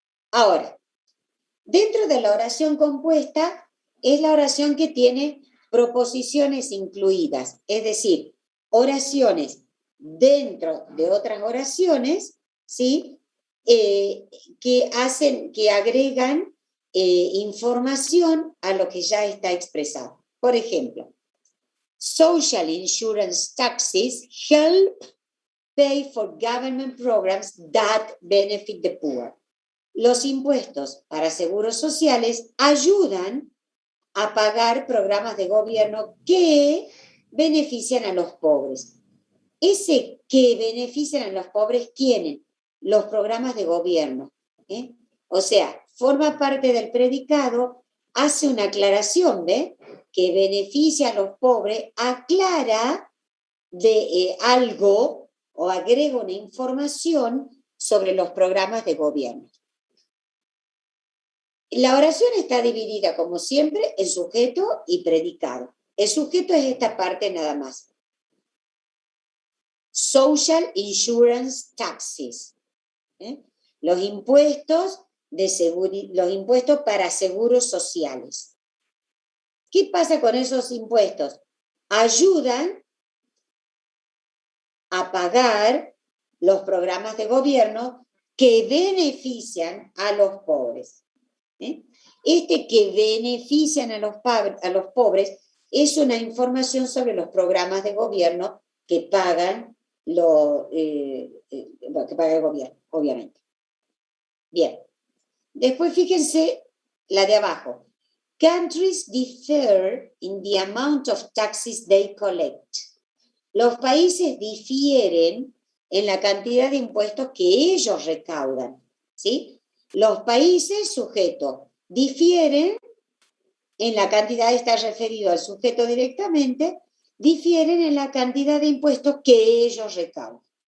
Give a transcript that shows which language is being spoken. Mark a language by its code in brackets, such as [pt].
[es] Ahora, dentro de la oración compuesta es la oración que tiene proposiciones incluidas, es decir, oraciones dentro de otras oraciones, ¿sí? Que agregan información a lo que ya está expresado. Por ejemplo, [en] social insurance taxes help pay for government programs that benefit the poor. [es] Los impuestos para seguros sociales ayudan a pagar programas de gobierno que benefician a los pobres. Ese que benefician a los pobres, ¿quiénes? Los programas de gobierno. O sea, forma parte del predicado, hace una aclaración, ¿ve? Que beneficia a los pobres, aclara de algo o agrega una información sobre los programas de gobierno. La oración está dividida, como siempre, en sujeto y predicado. El sujeto es esta parte nada más. [en] Social insurance taxes. [es] Los impuestos los impuestos para seguros sociales. ¿Qué pasa con esos impuestos? Ayudan a pagar los programas de gobierno que benefician a los pobres. Que benefician a los pobres es una información sobre los programas de gobierno que pagan que paga el gobierno, obviamente. Bien. Después fíjense la de abajo. [en] Countries differ in the amount of taxes they collect. [es] Los países difieren en la cantidad de impuestos que ellos recaudan, ¿sí? Los países, sujeto, difieren en la cantidad, está referido al sujeto directamente, difieren en la cantidad de impuestos que ellos recaudan.